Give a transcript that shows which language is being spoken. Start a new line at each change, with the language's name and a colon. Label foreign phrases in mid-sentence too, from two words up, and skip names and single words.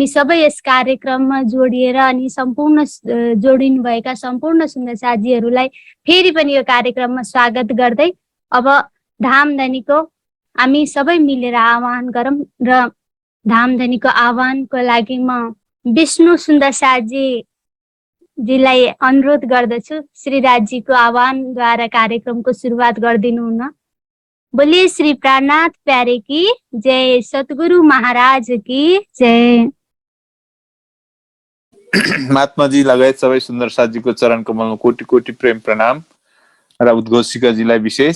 Nepali: सबै यस कार्यक्रममा जोडिएर अनि सम्पूर्ण जोडिनुभएका सम्पूर्ण सुन्दर साथीहरूलाई फेरि पनि यो कार्यक्रममा स्वागत गर्दै अब धामधनीको हामी सबै मिलेर आह्वान गरौँ र धामधनीको आह्वानको लागि म विष्णु सुन्दर साथीजीलाई अनुरोध गर्दछु श्रीराजजीको आह्वानद्वारा कार्यक्रमको सुरुवात गरिदिनु हुन।
Hindi: बोलिए श्री प्राणनाथ प्यारे की जय, सतगुरु महाराज की जय।
Nepali: महात्माजी लगायत सबै सुन्दर साथीको चरण कमलमा कोटि कोटि प्रेम प्रणाम र उद्घोषिकाजीलाई विशेष।